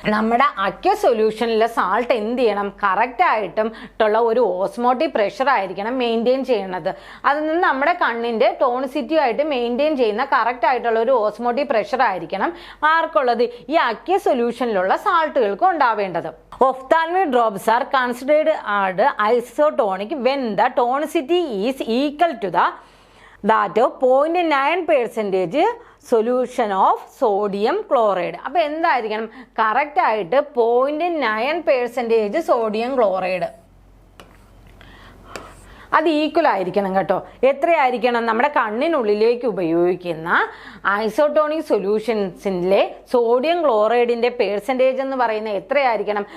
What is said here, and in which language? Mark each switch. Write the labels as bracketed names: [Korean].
[Malayalam] നമ്മുടെ aqueous സൊല്യൂഷനിലെ salt എന്ത് ചെയ്യണം, കറക്റ്റായിട്ടുള്ള ഒരു ഓസ്മോട്ടിക് പ്രഷർ ആയിരിക്കണം മെയിൻറ്റെയിൻ ചെയ്യണത്. അതിൽ നിന്ന് നമ്മുടെ കണ്ണിൻ്റെ ടോണിസിറ്റി ആയിട്ട് മെയിൻറ്റെയിൻ ചെയ്യുന്ന കറക്റ്റ് ആയിട്ടുള്ള ഒരു ഓസ്മോട്ടിക് പ്രഷർ ആയിരിക്കണം ആർക്കുള്ളത്, ഈ അക്വസ് സൊല്യൂഷനിലുള്ള സാൾട്ടുകൾക്ക് ഉണ്ടാവേണ്ടത്. [English] Ophthalmic drops are considered as isotonic when the tonicity is equal to that of 0.9% solution of sodium chloride. [Malayalam] അപ്പോൾ എന്തായിരിക്കണം, കറക്റ്റായിട്ട് 0.9% സോഡിയം ക്ലോറൈഡ് അത് ഈക്വൽ ആയിരിക്കണം കേട്ടോ. എത്രയായിരിക്കണം, നമ്മുടെ കണ്ണിനുള്ളിലേക്ക് ഉപയോഗിക്കുന്ന ഐസോട്ടോണിക് സൊല്യൂഷൻസിലെ സോഡിയം ക്ലോറൈഡിൻ്റെ പേഴ്സൻറ്റേജ് എന്ന് പറയുന്നത് എത്രയായിരിക്കണം.